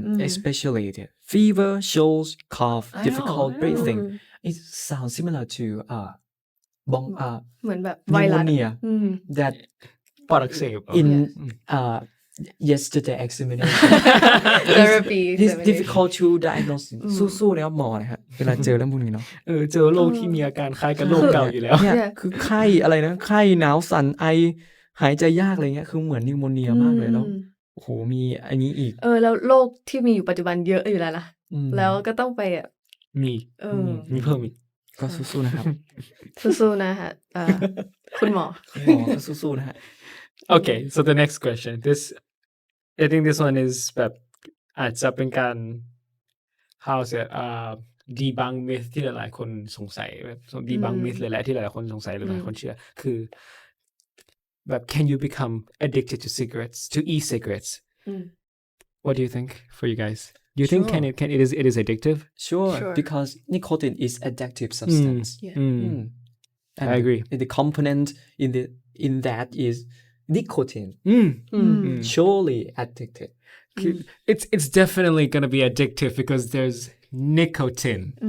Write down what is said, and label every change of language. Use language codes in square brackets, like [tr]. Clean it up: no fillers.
[en] Especially the fever, chills, cough, I difficult know. breathing. It sounds similar to [th] เหมือนแบบไวรัส [en] pneumonia that [th] ปอดอักเสบ [en] in yesterday examination therapy it's difficult to diagnose [th] สู้ๆนะครับหมอนะครับเวลาเจอเรื่องพวกนี้เนาะ เจอโรคที่มีอาการคล้ายกับโรคเก่าอยู่แล้ว เนี่ยคือไข้อะไรนะไข้หนาวสั่นไอหายใจยากอะไรเงี้ยคือเหมือนนิวโมเนียมากเลยแล้วโอ้โหมีอันนี้อีก แล้วโรคที่มีอยู่ปัจจุบันเยอะอยู่แล้วนะแล้วก็ต้องไป มีเพิ่มอีก ก็สู้ๆนะครับ สู้ๆนะฮะคุณหมอ ก็สู้ๆนะฮะ [en] Okay so the next question I think this one is [th] แบบอาจจะเป็นการ [en] how to debunk myth [th] ที่หลายๆคนสงสัยแบบ [en] debunk myth [th] เลยแหละที่หลายๆคนสงสัยหรือหลายคนเชื่อคือแบบ [en] can you become addicted to cigarettes to e-cigarettes what do you think for you guys do you think it is addictive sure because nicotine is addictive substance I agree the component in that is nicotine surely addicted it's definitely going to be addictive because there's nicotine